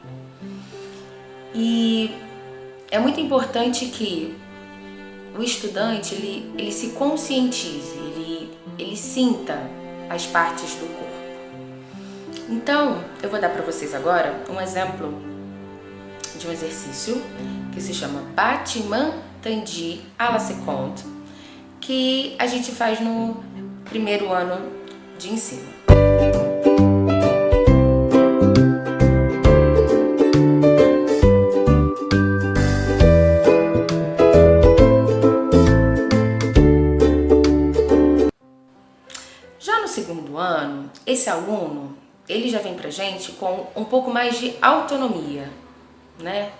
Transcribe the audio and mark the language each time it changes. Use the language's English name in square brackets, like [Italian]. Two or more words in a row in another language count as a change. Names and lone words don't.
[Portuguese] E é muito importante que o estudante ele se conscientize, ele sinta as partes do corpo. Então, eu vou dar para vocês agora um exemplo de um exercício que se chama [French] Battement Tendu à la seconde, [Portuguese] que a gente faz no primeiro ano de ensino. Já no segundo ano, esse aluno ele já vem pra gente com um pouco mais de autonomia, né?